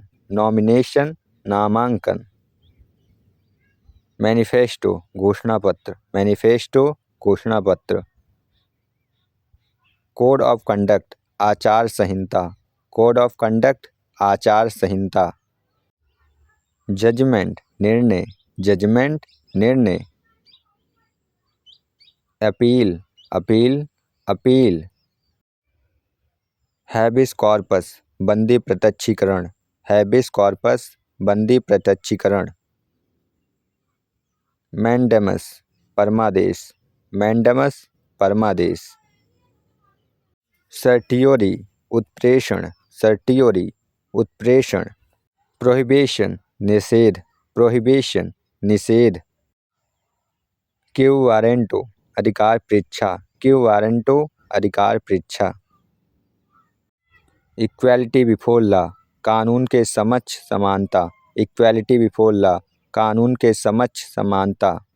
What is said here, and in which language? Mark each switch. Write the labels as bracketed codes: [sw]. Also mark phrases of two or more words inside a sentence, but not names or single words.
[hi] नॉमिनेशन, नामांकन। मैनिफेस्टो, घोषणा पत्र। मैनिफेस्टो, घोषणा पत्र। [en] code of conduct, [hi] आचार संहिता। [en] code of conduct, [hi] आचार संहिता। जजमेंट, निर्णय। जजमेंट, निर्णय। अपील, अपील, अपील। [la] habeas corpus, [hi] बंदी प्रत्यक्षीकरण। [la] habeas corpus, [hi] बंदी प्रत्यक्षीकरण। मैंडेमस, परमादेश। मैंडेमस, परमादेश। सर्टियोरी, उत्प्रेषण। सर्टियोरी, उत्प्रेषण। प्रोहिबिशन, निषेध। प्रोहिबिशन, निषेध। [la] quo warranto, [hi] अधिकार परीक्षा। [la] quo warranto, [hi] अधिकार परीक्षा। [en] equality before law, [hi] कानून के समक्ष समानता। [en] equality before law, [hi] कानून के समक्ष समानता।